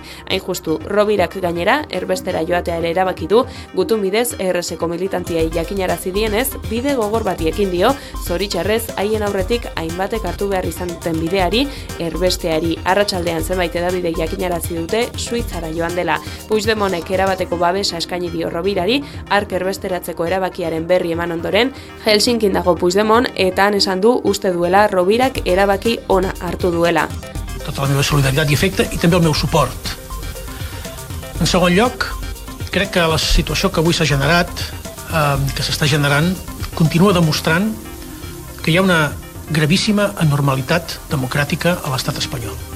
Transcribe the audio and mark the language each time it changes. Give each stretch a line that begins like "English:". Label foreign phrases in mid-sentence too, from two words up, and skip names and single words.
Basque: Hain justu, Rovirak gainera, erbestera joatea ere erabaki du, gutun bidez Errezeko militantiei jakinarazi dienez, bide gogor bati ekin dio, zoritxarrez haien aurretik hainbatek hartu behar izan duten bideari, erbesteari. Arratsaldean zenbait hedabide jakinarazi dute Suitzara joan dela. Puigdemontek erabateko babesa eskaini dio Rovirari, hark erbesteratzeko erabakiaren berri eman ondoren, Helsinkin dago Puigdemont eta han esan du uste duela Rovirak erabaki ona hartu duela.
Catalan: Tota la meva solidaritat i afecte i també el meu suport. En segon lloc, crec que la situació que avui s'ha generat, que s'està generant, continua demostrant que hi ha una gravíssima anormalitat democràtica a l'estat espanyol.